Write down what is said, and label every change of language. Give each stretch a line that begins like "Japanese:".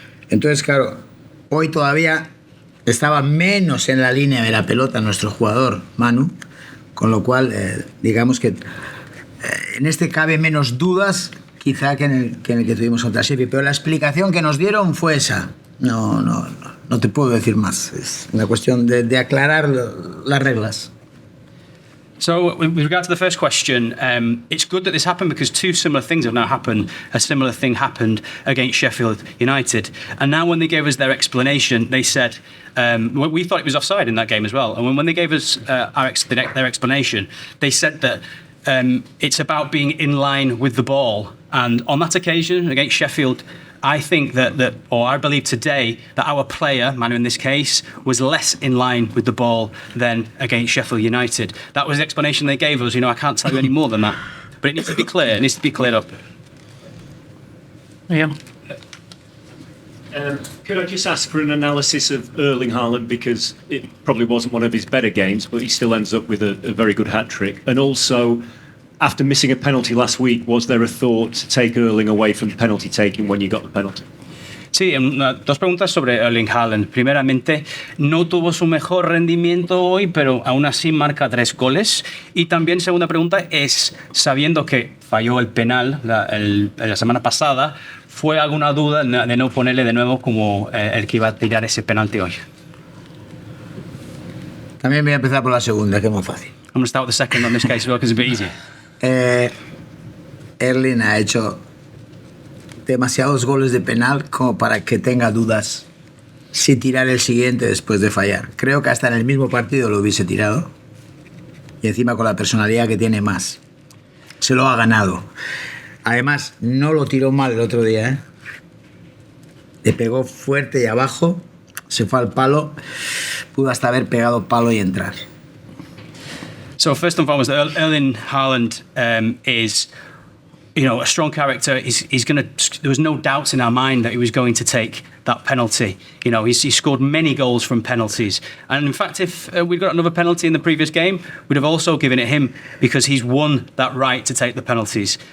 Spanish: Entonces, claro, hoy todavía estaba menos en la línea de la pelota nuestro jugador, Manu, con lo cual, digamos que en este cabe menos dudas quizá que en el que tuvimos contra Sheffield, pero la explicación que nos dieron fue esa. No te puedo decir más, es una cuestión de aclarar las reglas.
English: So, with regard to the first question, it's good that this happened because two similar things have now happened. A similar thing happened against Sheffield United. And now when they gave us their explanation, they said, we thought it was offside in that game as well. And when they gave us their explanation, they said that it's about being in line with the ball. And on that occasion, against Sheffield, I think or I believe today, that our player, Manu in this case, was less in line with the ball than against Sheffield United. That was the explanation they gave us. You know, I can't tell you any more than that. But it needs to be clear. It needs to be cleared up. Yeah. Could I just ask for an analysis of Erling Haaland, because it probably wasn't one of his better games, but he still ends up with a very good hat-trick. And also, after missing a penalty last week, was there a thought to take Erling away from penalty taking when you got the penalty?
Spanish: Sí, dos preguntas sobre Erling Haaland. Primeramente, no tuvo su mejor rendimiento hoy, pero aún así marca 3 goles. Y también, segunda pregunta, es, sabiendo que falló el penal la semana pasada, ¿fue alguna duda de no ponerle de nuevo como el que iba a tirar ese penalti hoy? También voy a empezar por la segunda, que es muy fácil.
English: I'm going to start with the second on this case as well, because it's a bit easier.
Spanish: Erling ha hecho demasiados goles de penal como para que tenga dudas si tirar el siguiente después de fallar. Creo que hasta en el mismo partido lo hubiese tirado, y encima con la personalidad que tiene más. Se lo ha ganado. Además, no lo tiró mal el otro día, ¿eh? Le pegó fuerte y abajo, se fue al palo, pudo hasta haber pegado palo y entrar.
English: So first and foremost, Erling Haaland is, you know, a strong character. He's going to. There was no doubts in our mind that he was going to take that penalty. You know, he scored many goals from penalties, and in fact, if we'd got another penalty in the previous game, we'd have also given it him because he's won that right to take the penalties.